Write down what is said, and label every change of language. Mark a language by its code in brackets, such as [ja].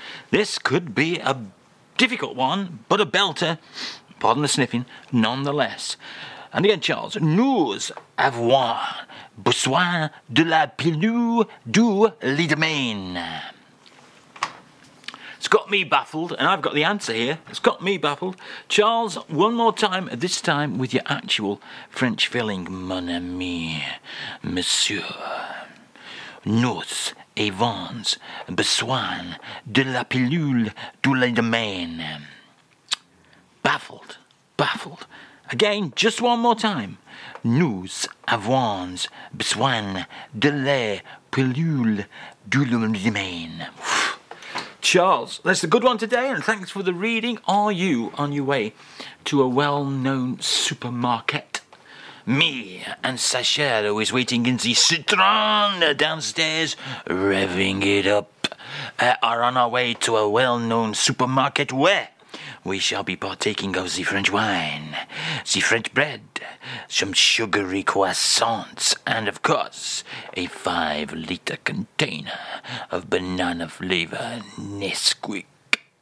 [en] This could be a difficult one, but a belter, pardon the sniffing, nonetheless. And again, Charles. [fr] Nous avons besoin de la pilule du lendemain. [en] It's got me baffled, and I've got the answer here. It's got me baffled. Charles, one more time, this time with your actual French filling. [fr] Mon ami, monsieur, nous avons besoin de la pilule du lendemain. [en] Baffled, baffled. Again, just one more time. [fr] Nous avons besoin de la pilule du lendemain. [en] Charles, that's a good one today, and thanks for the reading. Are you on your way to a well-known supermarket? Me and Sachero is waiting in the Citroën downstairs, revving it up, are on our way to a well-known supermarket where we shall be partaking of the French wine, the French bread, some sugary croissants, and of course, a 5-litre container of banana flavour Nesquik.